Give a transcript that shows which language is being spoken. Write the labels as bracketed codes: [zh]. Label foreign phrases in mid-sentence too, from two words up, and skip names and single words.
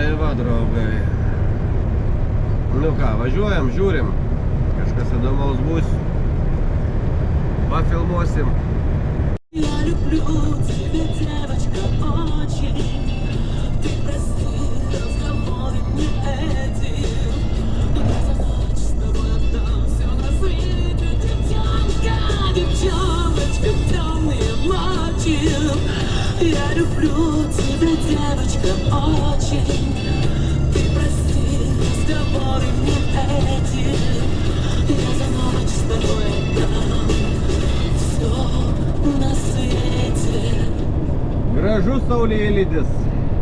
[lt] draugai. Nu ką, važiuojam, žiūrim. Kažkas įdomaus bus. Pafilmuosim. [ru] Я люблю тебя, девочка, очень. Ты прости, разговоры не эти. Я за ночь с тобой отдам все на свете. Девчонка, девчоночка, темные ночи. Я люблю тебя, девочка, очень. Ты прости, разговоры не эти. Я за ночь с тобой отдам все на свете. [lt] Gražus saulėlydis.